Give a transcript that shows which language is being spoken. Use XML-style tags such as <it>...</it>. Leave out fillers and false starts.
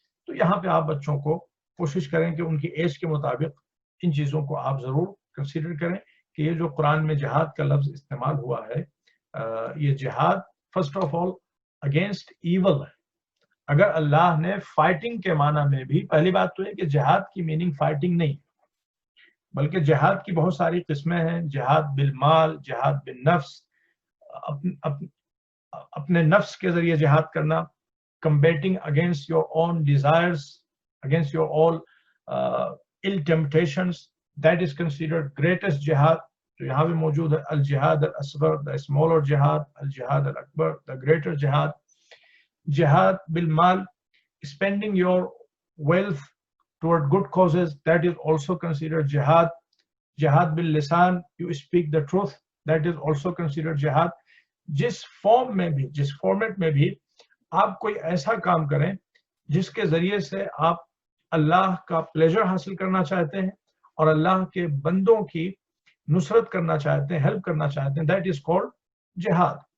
<ur>تو یہاں پہ آپ بچوں کو کوشش کریں کہ ان کی ایج کے مطابق ان چیزوں کو آپ ضرور کنسیڈر کریں کہ یہ جو قرآن میں جہاد کا لفظ استعمال ہوا ہے، یہ جہاد</ur> <en>first of all against evil</en> <ur>ہے. اگر اللہ نے فائٹنگ کے معنی میں بھی، پہلی بات تو ہے کہ جہاد کی میننگ فائٹنگ نہیں، بلکہ جہاد کی بہت ساری قسمیں ہیں.</ur> <en>جہاد بالمال، جہاد بالنفس،</en> <ur>اپنے نفس کے ذریعے جہاد کرنا،</ur> <en>combating against your own desires, against your all ill temptations, that is considered greatest jihad.</en> <ur>تو یہاں بھی موجود ہے</ur> <en>الجہاد الاصغر, the smaller jihad, الجہاد الاکبر, the greater jihad. Jihad بالمال, spending your wealth toward good causes, that is also considered jihad. Jihad باللسان, you speak the truth, that is also considered jihad.</en> <ur>جس form میں بھی، جس format میں بھی آپ کوئی ایسا کام کریں جس کے ذریعے سے آپ اللہ کا پلیجر حاصل کرنا چاہتے ہیں اور اللہ کے بندوں کی نصرت کرنا چاہتے ہیں، ہیلپ کرنا چاہتے ہیں،</ur> <en>That is called جہاد.</en>